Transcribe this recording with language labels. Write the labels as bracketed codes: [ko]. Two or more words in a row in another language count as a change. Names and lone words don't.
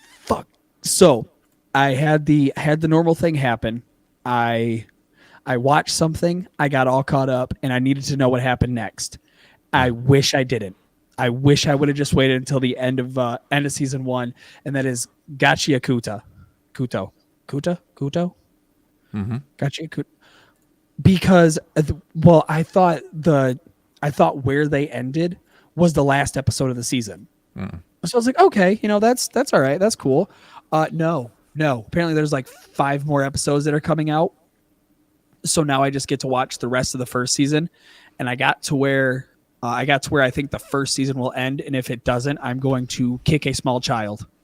[en] So I had the normal thing happen. I I watched something, I got all caught up, and I needed to know what happened next. I wish I didn't. I wish I would have just waited until the end of season 1, and that is Gachia Kuta. Kuto. Kuta? Kuto? Mm-hmm. Gachia Kuta. Because well, I thought where they ended was the last episode of the season. So I was like, okay, that's all right, that's cool. No. Apparently there's like 5 more episodes that are coming out. So now I just get to watch the rest of the first season, and I got to where I think the first season will end, and if it doesn't, I'm going to kick a small child.